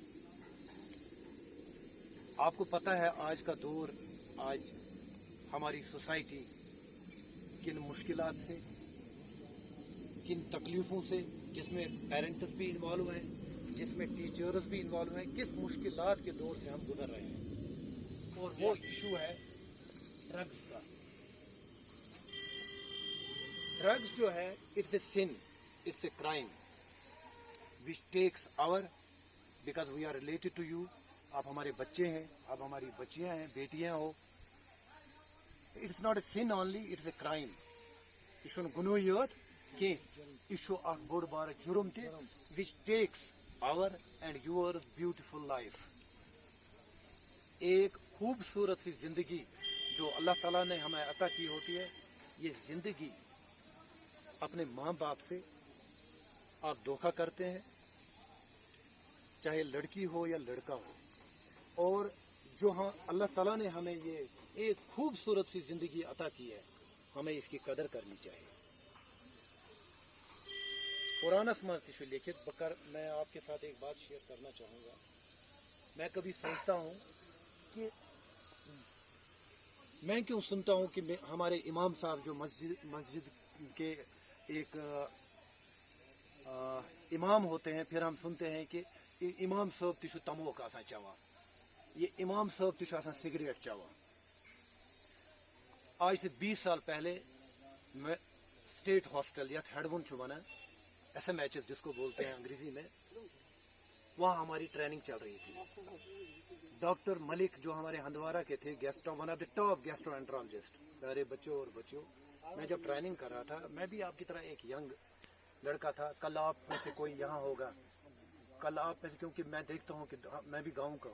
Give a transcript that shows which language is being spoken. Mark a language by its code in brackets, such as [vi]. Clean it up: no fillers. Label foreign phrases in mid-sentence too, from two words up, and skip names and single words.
[ur] آپ کو پتہ ہے آج کا دور، آج ہماری سوسائٹی کن مشکلات سے، کن تکلیفوں سے، جس میں پیرنٹس بھی انوالو ہیں، جس میں ٹیچرز بھی انوالو ہیں، کس مشکلات کے دور سے ہم گزر رہے ہیں. اور وہ ایشو ہے ڈرگز کا. ڈرگز جو ہے [en] It's a sin, It's a crime which takes our, because we are related to you. [ur] آپ ہمارے بچے ہیں، آپ ہماری بچیاں ہیں، بیٹیاں ہو. [en] It's not a sin only, it's a crime. [ks] یہ چھُنہٕ گناہ یوت کینٛہہ، یہ چھُ اکھ بوٚڑ بارٕ جُرم تہِ [en] which takes our and your beautiful life. [ur] ایک خوبصورت سی زندگی جو اللہ تعالیٰ نے ہمیں عطا کی ہوتی ہے، یہ زندگی اپنے ماں باپ سے آپ دھوکہ کرتے ہیں، چاہے لڑکی ہو یا لڑکا ہو. اور جو اللہ تعالیٰ نے ہمیں یہ ایک خوبصورت سی زندگی عطا کی ہے، ہمیں اس کی قدر کرنی چاہیے. [ks] قرآنس مز تہ لکھت، [ur] میں آپ کے ساتھ ایک بات شیئر کرنا چاہوں گا. میں کبھی سوچتا ہوں کہ میں کیوں سنتا ہوں کہ ہمارے امام صاحب جو مسجد کے ایک امام ہوتے ہیں، پھر ہم سنتے ہیں کہ امام صاحب [ks] تہ تموک آسان چوان، [ur] یہ امام صاحب [ks] تہ آسان سگریٹ چوان. [ur] آج سے 20 سال پہلے میں اسٹیٹ ہاسپٹل [ks] یا ہیڈون ونان [ur] ایس ایم ایچ ایس جس کو بولتے ہیں انگریزی میں، وہاں ہماری ٹریننگ چل رہی تھی. ڈاکٹر ملک جو ہمارے ہندوارہ کے تھے، [en] one of the top gastroenterologist. [ur] پیارے بچوں اور بچیوں، میں جب ٹریننگ کر رہا تھا، میں بھی آپ کی طرح ایک ینگ لڑکا تھا. کل آپ میں سے کوئی یہاں ہوگا، کل آپ میں سے، کیونکہ میں دیکھتا ہوں کہ میں بھی گاؤں کا ہوں.